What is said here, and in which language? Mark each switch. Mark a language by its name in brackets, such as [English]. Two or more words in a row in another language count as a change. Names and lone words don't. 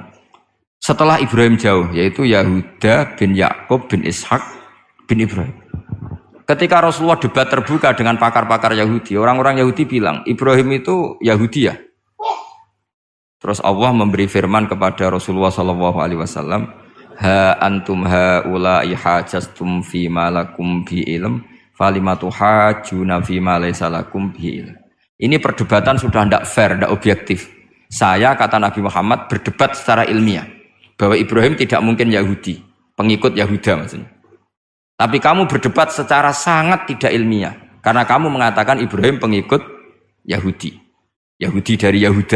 [Indonesian] Setelah Ibrahim jauh, yaitu Yahuda bin Yakub bin Ishak bin Ibrahim. Ketika Rasulullah debat terbuka dengan pakar-pakar Yahudi, orang-orang Yahudi bilang, Ibrahim itu Yahudi ya? Terus Allah memberi firman kepada Rasulullah SAW, [Arabic] ها أنتم هؤلاء حاججتم فيما لكم به علم فلم تحاجون فيما ليس لكم به علم. [Indonesian] Ini perdebatan sudah tidak fair, tidak objektif. Saya, kata Nabi Muhammad, berdebat secara ilmiah bahwa Ibrahim tidak mungkin Yahudi, pengikut Yahuda maksudnya. Tapi kamu berdebat secara sangat tidak ilmiah karena kamu mengatakan Ibrahim pengikut Yahudi dari Yahuda.